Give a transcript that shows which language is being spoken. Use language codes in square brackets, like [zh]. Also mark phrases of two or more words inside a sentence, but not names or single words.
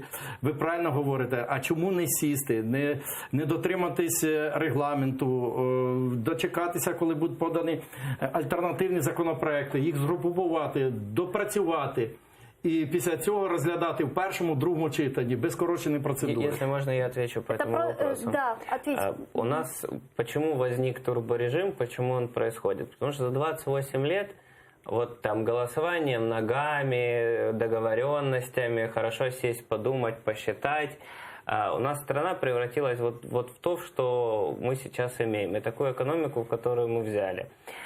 [uk] Ви правильно говорите, а чому не сісти, не дотриматись регламенту, дочекатися, коли будуть подані альтернативні законопроекти, їх згрупувати, допрацювати. И після цього розглядати в першому, другому читанні, без скороченої процедури. [ru] Если можно, я отвечу по этому вопросу. Да, ответьте. У нас почему возник турборежим, почему он происходит? Потому что за 28 лет вот там голосованием, ногами, договоренностями, хорошо сесть, подумать, посчитать, у нас страна превратилась вот в то, что мы сейчас имеем, и такую экономику, которую мы взяли.